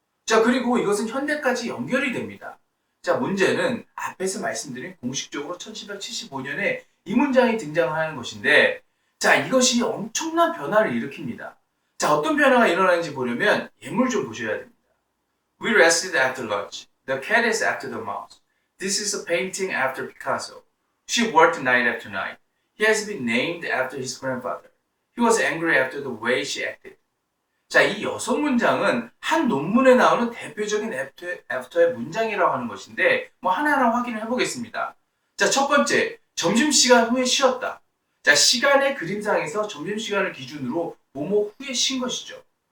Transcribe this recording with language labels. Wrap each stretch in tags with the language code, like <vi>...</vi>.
<ko>자, 그리고 이것은 현대까지 연결이 됩니다. 자, 문제는 앞에서 말씀드린 공식적으로 1775년에 이 문장이 등장하는 것인데, 자, 이것이 엄청난 변화를 일으킵니다. 자, 어떤 변화가 일어나는지 보려면 예물 좀 보셔야 됩니다.</ko> <en>We rested after lunch. The cat is after the mouse. This is a painting after Picasso. She worked night after night. He has been named after his grandfather. He was angry after the way she acted.</en> <ko>자, 이 6문장은 한 논문에 나오는 대표적인 애프터의 문장이라고 하는 것인데 하나하나 확인을 해보겠습니다. 자, 첫 번째, 점심시간 후에 쉬었다. 자, 시간의 그림상에서 점심시간을 기준으로 뭐뭐 후에 쉰 것이죠.</ko>